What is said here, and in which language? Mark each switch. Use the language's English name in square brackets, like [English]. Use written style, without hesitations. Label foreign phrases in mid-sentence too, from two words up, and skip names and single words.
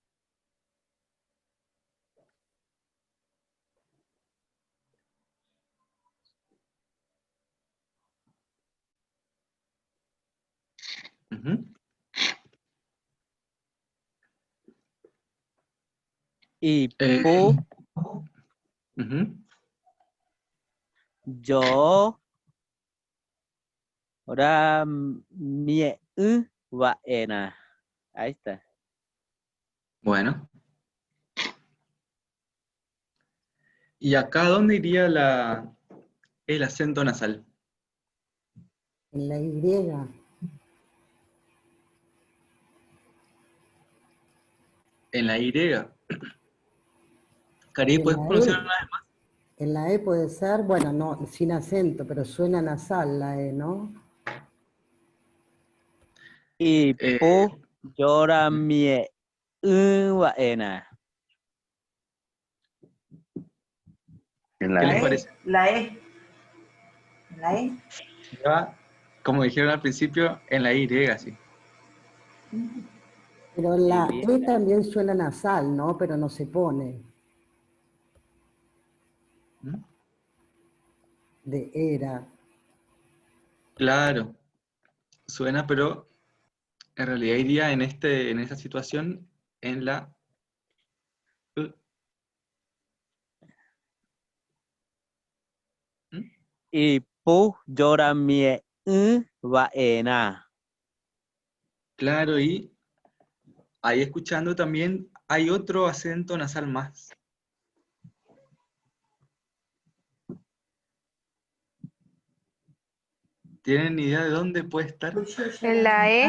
[Guarani] Ujú. Ipu Ujú. Yo ra mie va ena. [Spanish] Ahí está. Bueno. ¿Y acá dónde iría el acento nasal? En la Y. En la Y. Cari, Y en ¿puedes la pronunciar E. una vez más? En la E puede ser, bueno, no, sin acento, pero suena nasal la E, ¿no? Y Eh, [Guarani] pu yo ra mie va ena. [Spanish] En ¿Qué la les E. parece? La E. La E. Ya, como dijeron al principio, en la Y, sí. Pero Sí, la bien. E también suena nasal, ¿no? Pero no se pone ¿Mm? de era. Claro, suena, pero en realidad iría en esta situación en la U. ¿Mm? [Guarani] Y pu yo ra mie va ena. [Spanish] Claro, y ahí escuchando también hay otro acento nasal más. ¿Tienen idea de dónde puede estar? En la E.